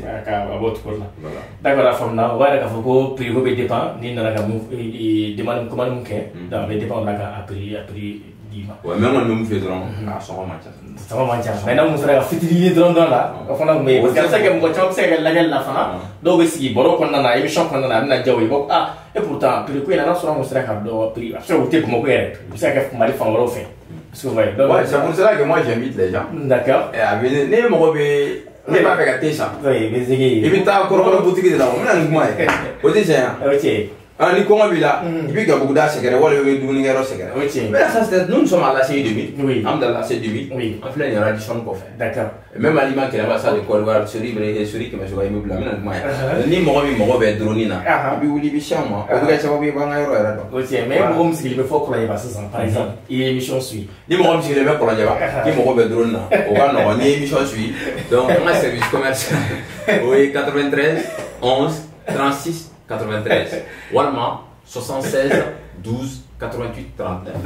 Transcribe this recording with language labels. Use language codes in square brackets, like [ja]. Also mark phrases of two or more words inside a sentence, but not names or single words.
[bm] a b'o cogo la d'accord a faamuna o b'a yɛrɛ k'a fɔ ko prix ko bɛ dépend n'i nana ka [fr] demande commande [bm] mun kɛ donc a bɛ dépend o la ka a prix d'i ma ouais mais kɔni bɛ mun f'i ye dɔrɔn a sɔngɔ man ca sɔngɔ man ca mais n'a mun sera ka fitinin dɔrɔn la o fana tun bɛ yen parce que a bɛ se ka kɛ mɔgɔ caman bɛ se ka kɛ lajɛli la fana dɔw bɛ sigi baro kɔnɔna na émission kɔnɔna na a bɛna diya o ye ko ah [fr] et pourtant [bm] prix ko in na n'a sɔrɔ mun sera ka dɔn prix a bɛ se ka o tɛ Bamakɔ yɛrɛ o bɛ se ka kɛ Mali fan wɛrɛw fɛ. [fr] Ouais, c'est pour cela que moi j'invite les gens. D'accord. À venir. [bm] Ne mago bɛ ne b'a fɛ ka thé san. [fr] Oui, mais zigi. [bm] I bɛ taa kɔrɔkɔrɔ boutique de la o bɛna nin kuma ye. O tɛ tiɲɛ yan. Ok. Ni kɔngɔ b'i la i bɛ gabuguda sɛgɛrɛ wala i bɛ dumunikɛyɔrɔ sɛgɛrɛ. O tiɲɛ. [fr] Mais ça c'est nous sommes à l'ACI 2000. Oui. [bm] An bɛ da l'ACI 2000. Oui. An filɛ nin radiation kɔfɛ. D'accord. [fr] Même aliment [bm] kɛlɛ b'a sa de Côte d'Ivoire Sori Kɛmɛsoba immeuble a bɛna nin kuma ye. Ni mɔgɔ min mago bɛ drone na i bɛ wuli i bɛ s'an ma o bɛ kɛ sababu ye b'an ka yɔrɔ yɛrɛ dɔn. O tiɲɛ mais mɔgɔ min sigilen bɛ fɔ Kɔlɔnjɛba sisan par exemple i ye [fr] émission suit. [bm] Ni mɔgɔ min sigilen bɛ Kɔlɔnjɛba k'i mago bɛ drone na o ka nɔgɔn n'i ye [fr] émission suit [bm] donc an ka [fr] service commercial [bm] o ye 93 11 36 93 walima 76 12 88 39.